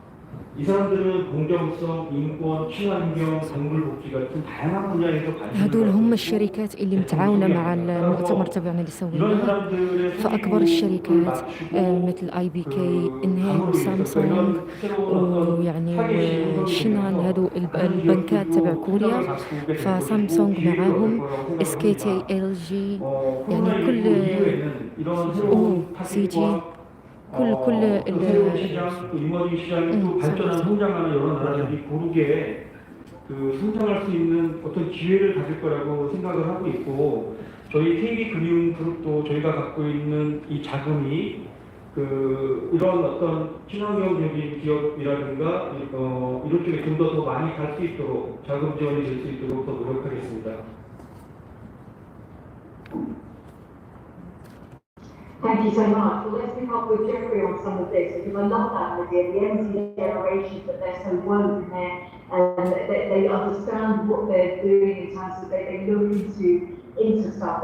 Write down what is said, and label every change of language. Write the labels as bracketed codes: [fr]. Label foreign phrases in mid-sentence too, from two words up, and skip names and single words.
[ko] 이 사람들은 공정성, 인권, 친환경, 동물 복지 같은 다양한 분야에서 관심을 [ar] هدول هم الشركات اللي متعاونة مع المؤتمر تبعنا اللي سويناه. فأكبر الشركات مثل IBK، إنهي، وسامسونج، ويعني شنان، هدول البنكات تبع كوريا. فسامسونج معاهم، SKT، LG، يعني كل CG، كل [ko] 이머징 시장이 또 발전하는 성장하는 여러 나라들이 고르게 그 성장할 수 있는 어떤 기회를 가질 거라고 생각을 하고 있고, 저희 KB 금융 그룹도 저희가 갖고 있는 이 자금이 그 이런 어떤 친환경적인 기업이라든가 이런 쪽에 좀 더 많이 갈 수 있도록 자금 지원이 될 수 있도록 더 노력하겠습니다. [en] Thank you so much. Well, let's pick up with Jeffrey on some of this, because I love that idea. The MC generation, that they're so woke and they understand what they're doing in terms of they look into stuff.